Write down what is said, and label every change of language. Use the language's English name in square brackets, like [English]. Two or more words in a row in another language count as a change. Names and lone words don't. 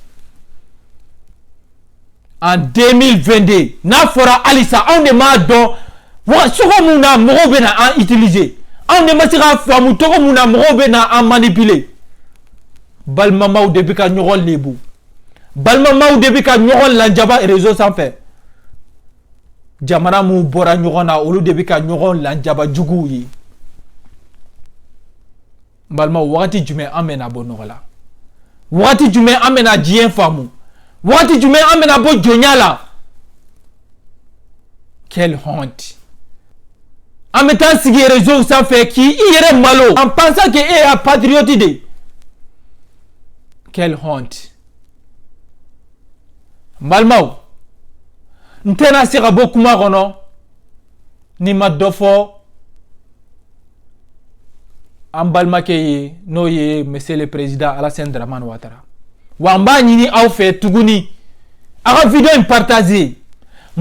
[Bambara] en 2022 n'a fɔra halisa anw de m'a dɔn wa cogo mun na mɔgɔw bɛ na an utiliser anw de ma se k'a faamu cogo mun na mɔgɔw bɛ na an manipuler balimamaw de bɛ ka ɲɔgɔn lebu balimamaw de bɛ ka ɲɔgɔn lajaba réseau sanfɛ jamana mun bɔra ɲɔgɔn na olu de bɛ ka ɲɔgɔn lajaba juguw ye balimaw wagati jumɛn an bɛna bɔ nɔgɔ la wagati jumɛn an bɛna diɲɛ faamu wagati jumɛn an bɛna bɔ jɔnya la [French] quelle honte [Bambara] an bɛ taa sigi réseau sanfɛ k'i yɛrɛ malo [French] en pensant que [Bambara] e y'a patriote de [French] quelle honte [Bambara] balimaw n tɛna se ka bɔ kuma kɔnɔ ni ma dɔ fɔ an balimakɛ ye n'o ye [French] monsieur le président [Bambara] Alassane Dramane Ouattara wa n b'a ɲini aw fɛ tuguni a ka video in partager n